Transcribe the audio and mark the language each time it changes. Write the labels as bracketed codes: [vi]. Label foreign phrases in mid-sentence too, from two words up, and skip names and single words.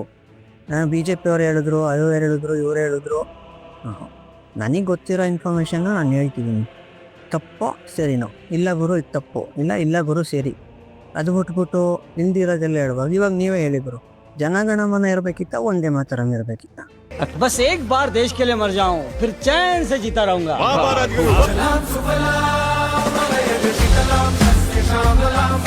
[kn] ನಾನು BJP ಅವ್ರು ಹೇಳಿದ್ರು, ಇವ್ರು ಹೇಳಿದ್ರು. ನನಗೆ ಗೊತ್ತಿರೋ ಇನ್ಫಾರ್ಮೇಷನ್ನ ನಾನು ಹೇಳ್ತಿದ್ದೀನಿ. ತಪ್ಪೋ ಸರಿನೋ? ಇಲ್ಲ ಗುರು ಇದು ತಪ್ಪು, ಇಲ್ಲ ಗುರು ಸರಿ, ಅದು ಬಿಟ್ಬಿಟ್ಟು ಹಿಂದಿರೋದೆಲ್ಲ ಹೇಳ್ಬಾರ್ದು. ಇವಾಗ ನೀವೇ ಹೇಳಿದ್ರು, ಜನಗಣಮನ ಇರಬೇಕಿತ್ತ, ಒಂದೇ ಮಾತರಂ ಇರಬೇಕಿತ್ತ? [hi] बस एक बार देश के लिए मर जाऊं, फिर चैन से जीता रहूंगा.